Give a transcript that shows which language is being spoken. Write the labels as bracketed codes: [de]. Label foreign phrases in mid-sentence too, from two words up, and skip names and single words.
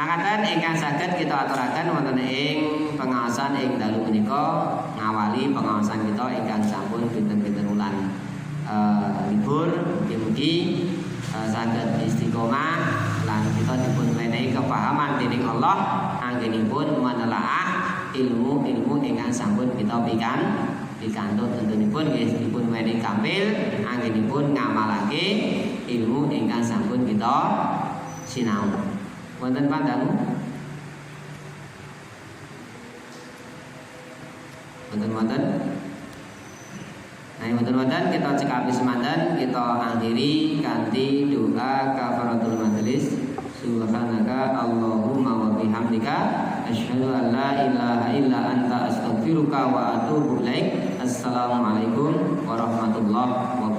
[jv] Makaten ingkang saged kita aturaken wonten ing pengaosan ing dalu menika ngawali pengaosan kita ingkang sampun pinten-pinten wulan libur, mugi-mugi saged istiqomah lan kita dipun wenehi kepahaman dening Allah anggenipun menelaah ilmu-ilmu ingkang sampun kita pikantuk tentunipun nggih dipun wenehi kamil anggenipun ngamalake ilmu ingkang sampun kita sinau. Wonten pandangu? Wonten. Nah, wonten kita cekapi semanten kita akhiri kanthi doa kafaratul majelis. [ar] سبحانك اللهم وبحمدك أشهد أن لا إله إلا أنت أستغفرك وأتوب إليك. السلام عليكم ورحمة الله